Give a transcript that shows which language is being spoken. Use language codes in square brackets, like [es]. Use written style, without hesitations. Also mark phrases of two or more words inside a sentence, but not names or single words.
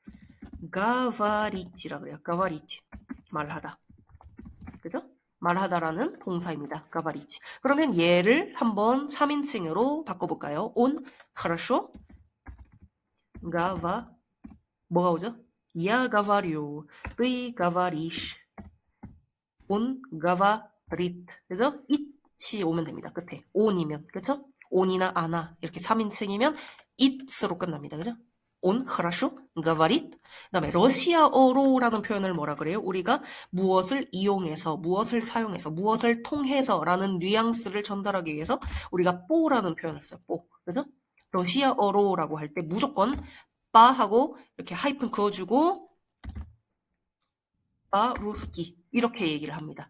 [ko] 가바리치라 그래요. 가바리치. 말하다. 그죠? 말하다라는 동사입니다. 가바리치. 그러면 얘를 한번 3인칭으로 바꿔볼까요? хорошо. 가바. 뭐가 오죠? [ru] Я говорю. Ты говоришь. Он говорит. [ko] 그죠? it이 오면 됩니다. 끝에. on이면. 그쵸? on이나 아나. 이렇게 3인칭이면 it으로 끝납니다. 그죠? [ru] он хорошо говорит. [ko] 그다음에 러시아어로라는 표현을 뭐라 그래요? 우리가 무엇을 이용해서, 무엇을 사용해서, 무엇을 통해서라는 뉘앙스를 전달하기 위해서 우리가 뽀라는 표현을 써요. 뽀. 그죠? 러시아어로라고 할 때 무조건 빠하고 이렇게 하이픈 그어주고 빠루스키 이렇게 얘기를 합니다.